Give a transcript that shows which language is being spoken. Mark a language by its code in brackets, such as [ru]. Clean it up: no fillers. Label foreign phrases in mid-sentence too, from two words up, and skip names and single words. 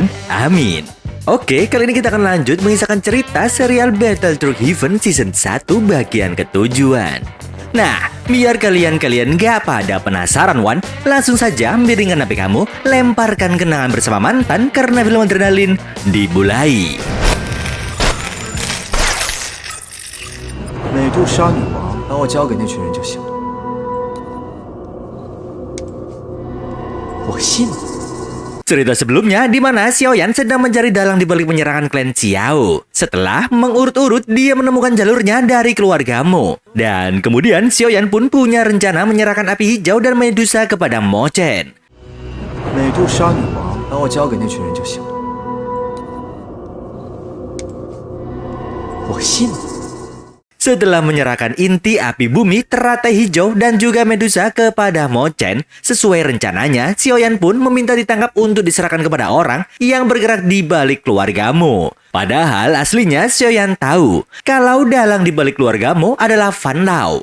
[id] Amin. Oke, kali ini kita akan lanjut mengisahkan cerita serial Battle Through Heaven Season 1 bagian ketujuan. Nah, biar kalian gak pada penasaran Wan, langsung saja miringkan HP kamu, lemparkan kenangan bersama mantan karena film Adrenalin dimulai. [zh] 美杜莎女王把我交给那群人就行了，我信了。 [id] Cerita sebelumnya di mana Xiaoyan sedang mencari dalang di balik penyerangan klan Xiao. Setelah mengurut-urut, dia menemukan jalurnya dari keluarga Mo. Dan kemudian Xiaoyan pun punya rencana menyerahkan api hijau dan Medusa kepada Mo Chen. [zh] 美杜莎女王把我交给那群人就行了，我信了。 [id] Setelah menyerahkan inti api bumi, teratai hijau, dan juga Medusa kepada Mo Chen, sesuai rencananya, Xiaoyan pun meminta ditangkap untuk diserahkan kepada orang yang bergerak di balik keluarga Mo. Padahal aslinya Xiaoyan tahu kalau dalang di balik keluarga Mo adalah Fan Lao.